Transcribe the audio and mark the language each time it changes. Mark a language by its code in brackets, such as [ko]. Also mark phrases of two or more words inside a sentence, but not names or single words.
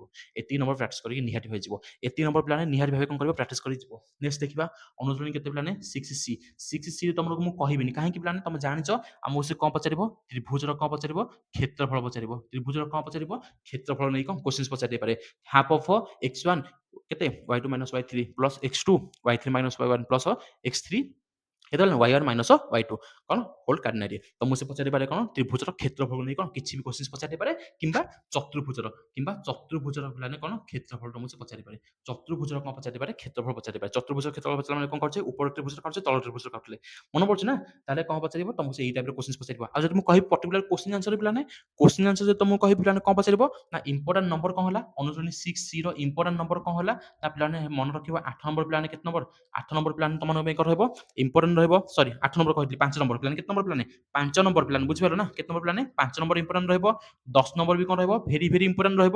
[or] ଏତିକି ନମ୍ବର ପ୍ରାକ୍ଟିସ୍ କରିକି ନିହାତି ହୋଇଯିବ। ଏତିକି ନମ୍ବର ପିଲାମାନେ ନିହାତି ଭାବେ କ'ଣ କରିବ ପ୍ରାକ୍ଟିସ୍ କରି ଯିବ। ନେକ୍ସଟ ଦେଖିବା ଅନୁଶୀଳନୀ କେତେ ପିଲାମାନେ 6C ରେ ତମକୁ ମୁଁ କହିବିନି କାହିଁକି ପିଲାମାନେ ତମେ ଜାଣିଛ ଆମକୁ ସେ କ'ଣ ପଚାରିବ ତ୍ରିଭୁଜର କ'ଣ ପଚାରିବ କ୍ଷେତ୍ରଫଳ ପଚାରିବ। ତ୍ରିଭୁଜର କ'ଣ ପଚାରିବ କ୍ଷେତ୍ରଫଳ ନେଇ କ'ଣ କ୍ୱେଶ୍ଚିନ୍ସ ପଚାରି ଦେଇପାରେ। [en] half of x1 [or] କେତେ [en] y2 minus y3 plus x2 y3 minus y1 plus x3 [or] କେତେବେଳେ [en] y1 minus y2 [or] କ'ଣ ହୋଲ୍ କାର୍ଡିନାରୀ ତ ମୁଁ ସେ ପଚାରି ପାରେ କ'ଣ ତ୍ରିଭୁଜର କ୍ଷେତ୍ରଫଳ ନେଇ କ'ଣ କିଛି ବି କ୍ୱେଶ୍ଚିନ୍ସ ପଚାରି ପାରେ କିମ୍ବା ଚତୁର୍ଭୁଜର ପିଲାମାନେ କ'ଣ କ୍ଷେତ୍ରଫଳଟା ମୁଁ ସେ ପଚାରି ପାରେ। ଚତୁର୍ଭୁଜର କ'ଣ ପଚାରି ପାରେ କ୍ଷେତ୍ରଫଳ ପଚାରି ପାରେ। ଚତୁର୍ଭୁଜର କ୍ଷେତ୍ରଫଳ ପଚାରିଲା ମାନେ କ'ଣ କରୁଛେ ଉପର ତ୍ରିଭୁଜର କାଟୁଛେ ତଳ ତ୍ରିଭୁଜର କାଟୁଥିଲେ ମନେ ପଡୁଛି ନା। ତାହେଲେ କ'ଣ ପଚାରିବ ତମକୁ ସେଇ ଟାଇପ୍ର କ୍ୱେଶ୍ଚିନ୍ସ ପଚାରିବ। ଆଉ ଯଦି ମୁଁ କହିବି [en] particular question answer [or] ପିଲାମାନେ [en] question answer [or] ଯଦି ତମକୁ କହିବି ପିଲାମାନେ କ'ଣ ପଚାରିବ ନା [en] important number [or] କ'ଣ ହେଲା ଅନୁଶୀଳନୀ 6C ର [en] important number [or] କ'ଣ ହେଲା ନା ପିଲାମାନେ ମନେ ରଖିବ 8 ନମ୍ବର ପିଲାମାନେ କେତେ ନମ୍ବର 8 ନମ୍ବର ପିଲାମାନେ ତମମାନଙ୍କ ପାଇଁ କ'ଣ ରହିବ ଇମ୍ପୋର୍ଟାଣ୍ଟ ରହିବ ସରି 8 ନମ୍ବର କହିଥିଲି 5 ନମ୍ବର ପିଲାମାନେ କେତେ ନମ୍ବର ପିଲାମାନେ 5 ନମ୍ବର ପିଲାମାନେ ବୁଝିପାରିଲ ନା କେତେ ନମ୍ବର ପିଲାମାନେ 5 ନମ୍ବର ଇମ୍ପୋର୍ଟାଣ୍ଟ ରହିବ 10 ନମ୍ବର ବି କ'ଣ ରହିବ [en] very important [or] ରହିବ।